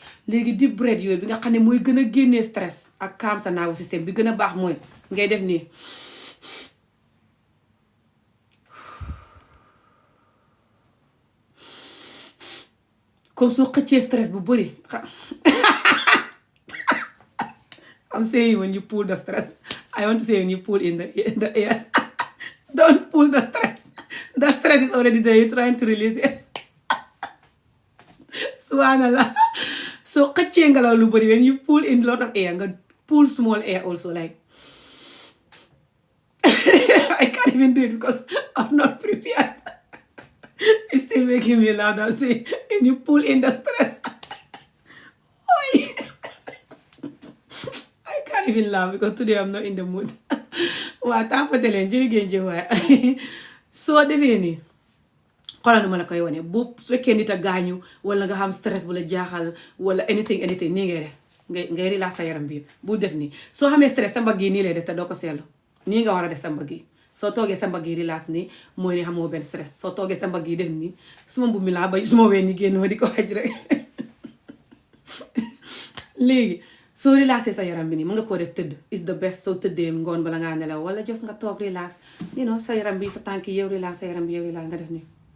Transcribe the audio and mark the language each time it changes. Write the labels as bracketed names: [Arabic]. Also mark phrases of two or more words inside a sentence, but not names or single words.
[Wolof] léegi [English] deep breath [Wolof] yooyu bi nga xam ne mooy gën a génnee stress ak calm sa [English] nervous system [Wolof] bi gën a baax mooy ngay def nii comme soo xëccee stress bu bëri [English] I'm saying when you pull the stress I want to say when you pull in the air don't pull the stress is already there you're trying to release it subhanallah [Wolof] soo xëccee ngelaw lu bëri [English] when you pull in lot of air nga pull small air also like I can't even do it because I'm not prepared. It's still making me laugh. I'm saying, and you pull in the stress. I can't even laugh because today I'm not in the mood. [Wolof] Waa tàmpate leen jërëgéen jëf waaye soo defee nii xoolal nu ma la koy wane bu su fekkee nit a gaañu wala nga xam stress bu la jaaxal wala anything nii ngay def ngay relax sa yaram bi bu def nii soo xamee stress sa mbagg yi nii lay def te doo ko seetlu nii nga war a def sa mbagg yi soo toogee sa mbagg yi relax nii mooy ne xamoo benn stress soo toogee sa mbagg yi def nii suma mbubb mi laa bay suma ween ni génn ma di ko xaj rek léegi soo relaxé sa yaram bi nii mën nga koo def tëdd [English] is the best [Wolof] soo tëddee ngoon bala ngaa nelaw wala jos nga toog relax sa yaram bi sa tànk yi yow relax sa yaram bi yow relax nga def nii